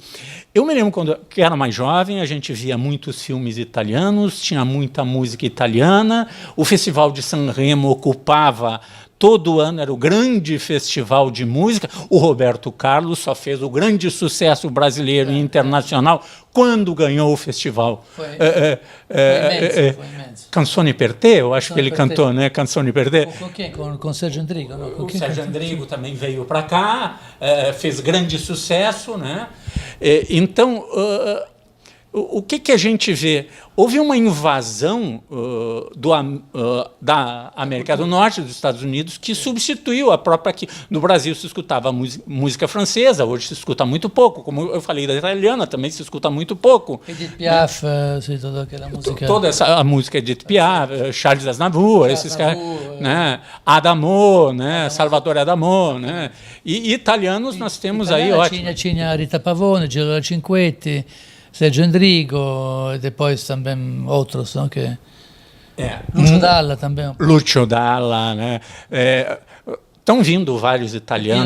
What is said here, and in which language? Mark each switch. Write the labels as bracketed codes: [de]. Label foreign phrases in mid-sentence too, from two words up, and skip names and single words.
[pt] Eu me lembro quando eu era mais jovem, a gente via muitos filmes italianos, tinha muita música italiana, o Festival de Sanremo ocupava todo ano, era o grande festival de música. O Roberto Carlos só fez o grande sucesso brasileiro e internacional quando ganhou o festival. Foi imenso. Canzone per te, eu acho que ele cantou, né? Canzone per te. Com quem? Com Sérgio Endrigo? Não? O Sérgio Endrigo também veio para cá, fez grande sucesso, né? Então, o que a gente vê? Houve uma invasão da América do Norte, dos Estados Unidos, que substituiu a própria aqui. No Brasil se escutava música francesa, hoje se escuta muito pouco. Como eu falei da italiana, também se escuta muito pouco. Edith Piaf, toda aquela música. Toda a música Edith Piaf, Charles Aznavour, esses caras, né? Adamo, né? Salvatore Adamo, né? E italianos nós temos aí, ótimo. Tinha Rita Pavone, Giorgio Cinquetti, Sergio Endrigo e depois também outros, não? Que Lucio Dalla também. Lucio Dalla, né? Estão vindo vários italianos.